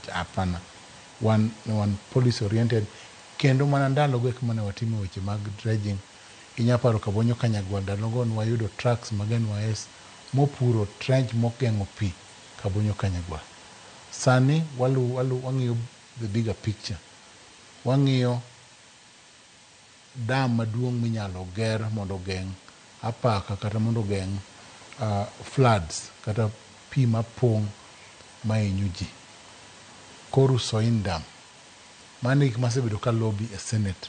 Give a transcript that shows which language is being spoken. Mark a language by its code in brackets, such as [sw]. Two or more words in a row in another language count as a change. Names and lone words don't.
[luo] Hapana. Wan [en] policy oriented. [luo] Kendo mana ndalo go kama ne watimo weche mag dredging. Inyaparo Kabonyo Kanyagwal ndalogo wayudo trucks mag NYS mopuro trench mokeng'o pi Kabonyo Kanyagwal. Sani wang'iyo [en] the bigger picture. [luo] Wang'iyo dam maduong' minyalo ger mondo geng' apaka kata mondo geng' floods kata pi mapong' mahinyo ji. Koru Soin Dam. Mano gik masebedo ka lobby e Senate.